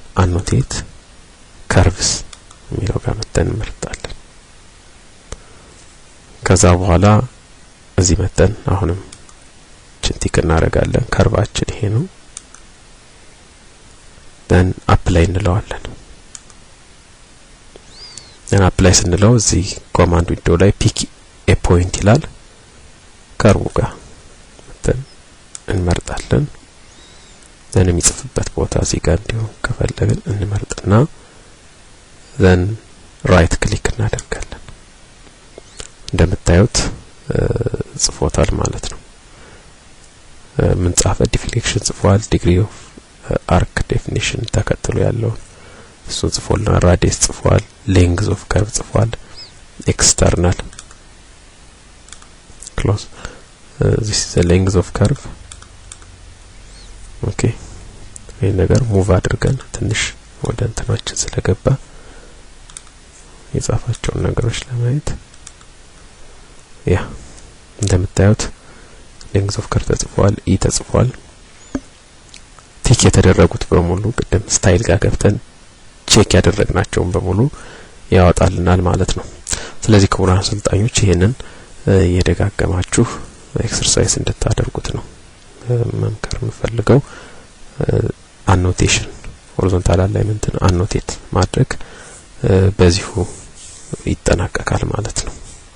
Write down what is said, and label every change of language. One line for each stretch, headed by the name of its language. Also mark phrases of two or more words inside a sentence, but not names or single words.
English: annotate curves
Amharic: የሚለው ጋር መተን እንመርጣለን። ከዛ በኋላ እዚህ መተን አሁንም ቲክ እናደርጋለን። ከርቫችን ይሄ ነው።
English: then apply
Amharic: እንለዋለን።
English: then apply
Amharic: ስንለው እዚህ
English: command window
Amharic: ላይ
English: pick a point
Amharic: ይላል። ከርቡ ጋር መተን እንመርጣለን። then የሚጽፍበት ቦታ እዚህ ጋር እንዲሆን ከፈለግን እንመርጥና then
English: right click
Amharic: እናደርጋለን። እንደምታዩት ጽፎታል ማለት ነው። ምን ጻፈ?
English: ዲፍሌክሽን ጽፏል። degree of arc definition
Amharic: ተከትሎ ያለው እሱ ጽፎልና
English: ራዲየስ ጽፏል። length of curve ጽፏል። external close this is the length of curve
Amharic: okay ይሄ ነገር ሙቭ አድርገን ትንሽ ወደ እንትናችን ስለገባ የጻፋቸውን ነገሮች ለማየት ያ እንደምታዩት
English: length of curve
Amharic: ተጽፏል፣ ኢ ተጽፏል። ቲክ የተደረጉት በሙሉ ቅድም ስታይል ጋር ገብተን ቼክ ያደረግናቸውን በሙሉ ያወጣልናል ማለት ነው። ስለዚህ ክቡራን አሰልጣኞች ይሄንን እየደጋገማችሁ ኤክሰርሳይዝ እንድታደርጉት ነው መምከር የምፈልገው።
English: annotation horizontal alignment annotate
Amharic: ማድረግ በዚሁ ይጠናቀቃል ማለት ነው።